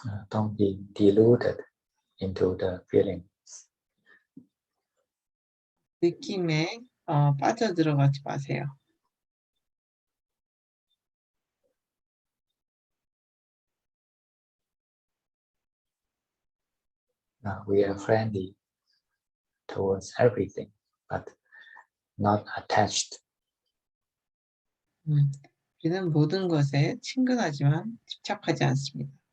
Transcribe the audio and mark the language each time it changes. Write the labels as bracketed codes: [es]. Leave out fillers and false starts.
[en] Don't be deluded into the feelings. [ko] 느낌에 빠져들어가지 마세요. [en] We are friendly towards everything, but not attached. [ko] 우리는 모든 것에 친근하지만 집착하지 않습니다.